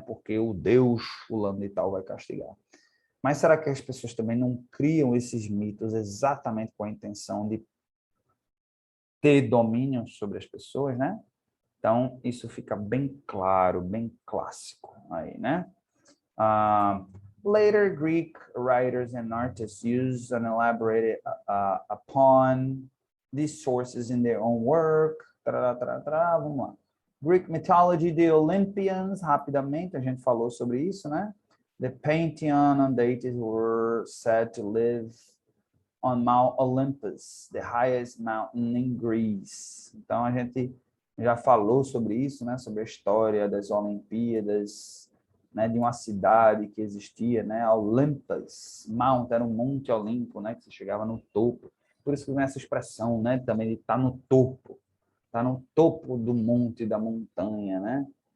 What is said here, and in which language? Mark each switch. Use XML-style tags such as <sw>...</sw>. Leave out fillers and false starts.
<pt>Porque o Deus fulano e tal vai castigar. Mas será que as pessoas também não criam esses mitos exatamente com a intenção de ter domínio sobre as pessoas, né? Então, isso fica bem claro, bem clássico aí, né?</pt> <en>Later Greek writers and artists used and elaborated upon these sources in their own work.</en> <pt>Vamos lá.</pt> <en>Greek mythology, the Olympians,</en> <pt>rapidamente, a gente falou sobre isso, né?</pt> <en>The Pantheon and deities were said to live on Mount Olympus, the highest mountain in Greece.</en> <pt>Então, a gente já falou sobre isso, né? Sobre a história das Olimpíadas, né? De uma cidade que existia, né? Olympus, Mount, era um monte Olimpo, né? Que você chegava no topo. Por isso que vem essa expressão, né? Também de estar no topo. Está no topo do monte, da montanha, né?</pt>